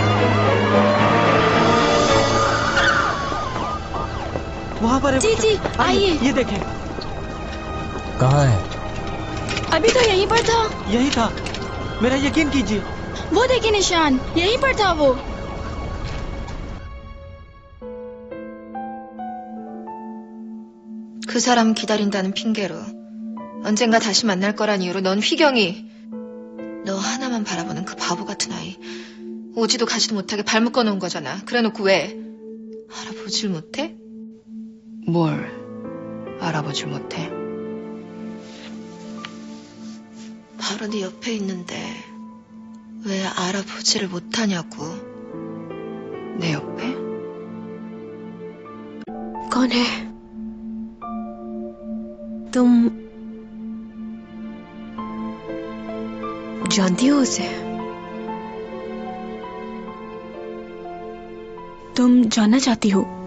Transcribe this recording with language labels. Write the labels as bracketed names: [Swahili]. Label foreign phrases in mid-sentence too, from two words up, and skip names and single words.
[Hindi] वहाँ पर है। जी जी आइए। ये देखें। कहाँ है? अभी तो यहीं पर था। यही था, मेरा यकीन कीजिए। वो देखिए निशान, यहीं पर था वो। [Korean] 그 사람 기다린다는 핑계로 언젠가 다시 만날 거란 이유로 넌 휘경이 너 하나만 바라보는 그 바보 같은 아이 오지도 가지도 못하게 발 묶어놓은 거잖아. 그래놓고 왜 알아보질 못해? 뭘 알아보질 못해? 바로 네 옆에 있는데 왜 알아보지를 못하냐고. 내 옆에? [Hindi] कौन है तुम? जानती हो उसे? तुम जानना चाहती हो?